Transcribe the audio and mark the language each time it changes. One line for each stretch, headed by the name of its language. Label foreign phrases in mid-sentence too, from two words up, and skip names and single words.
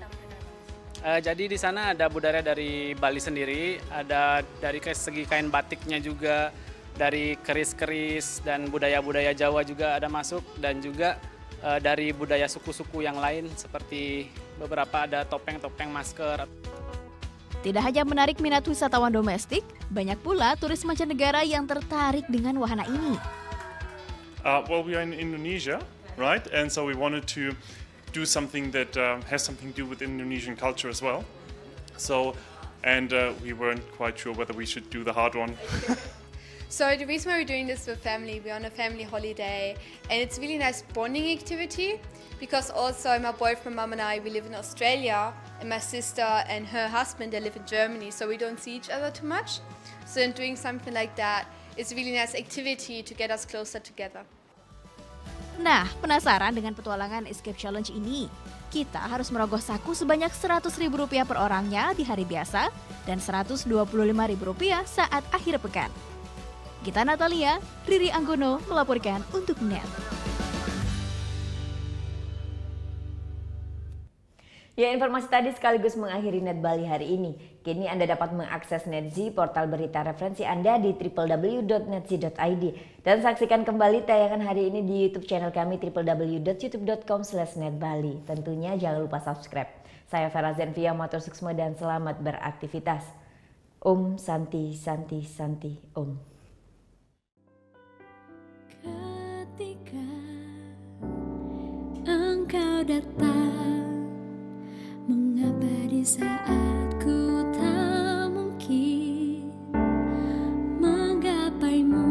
Indonesian: Jadi di sana ada budaya dari Bali sendiri, ada dari segi kain batiknya juga, dari keris-keris dan budaya-budaya Jawa juga ada masuk, dan juga dari budaya suku-suku yang lain seperti beberapa ada topeng-topeng, masker. Tidak hanya menarik minat wisatawan domestik, banyak pula turis mancanegara yang tertarik dengan wahana ini.
English: Well, we are in Indonesia, right? And so we wanted to do something that has something to do with Indonesian culture as well. So, and we weren't quite sure whether we should do the hard one. So the reason why we're doing this with family, we're on a family holiday, and it's a really nice bonding activity because also my boyfriend, mum and I, we live in Australia, and my sister and her husband, they live in Germany, so we don't see each other too much. So in doing something like that, it's a really nice activity to get us closer together.
Indonesian: Nah, penasaran dengan petualangan Escape Challenge ini? Kita harus merogoh saku sebanyak Rp100.000 per orangnya di hari biasa dan Rp125.000 saat akhir pekan. Gita Natalia, Riri Anggono melaporkan untuk NET. Ya, informasi tadi sekaligus mengakhiri Net Bali hari ini. Kini Anda dapat mengakses NetZ, portal berita referensi Anda di www.netz.id. Dan saksikan kembali tayangan hari ini di YouTube channel kami www.youtube.com/netbali. Tentunya jangan lupa subscribe. Saya Vera Zenvia,
Balinese: matur suksma
Indonesian: dan selamat beraktivitas.
Sanskrit: Om Santi Santi Santi Om.
Indonesian: Ketika engkau datang, mengapa di saat ku tak mungkin menggapaimu?